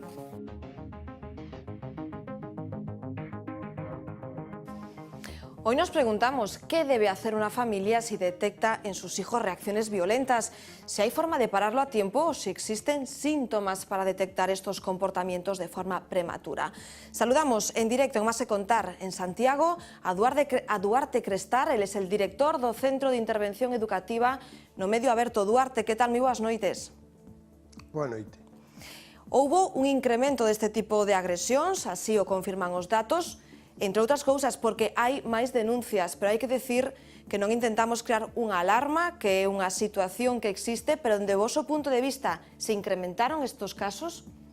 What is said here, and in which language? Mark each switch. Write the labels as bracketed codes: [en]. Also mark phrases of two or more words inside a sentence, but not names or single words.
[es] Hoy nos preguntamos qué debe hacer una familia si detecta en sus hijos reacciones violentas, si hay forma de pararlo a tiempo o si existen síntomas para detectar estos comportamientos de forma prematura. Saludamos en directo en Más que Contar en Santiago a Duarte Crestar, él es el director do Centro de Intervención Educativa no Medio Aberto. Duarte, que tal? [gl] Moi boas noites. Boa noite. Houbo un incremento deste tipo de agresións, así o confirman os datos, entre outras cousas porque hai máis denuncias, pero hai que decir que non intentamos crear unha alarma, que é unha situación que existe, pero dende o voso punto de vista, se incrementaron estes casos?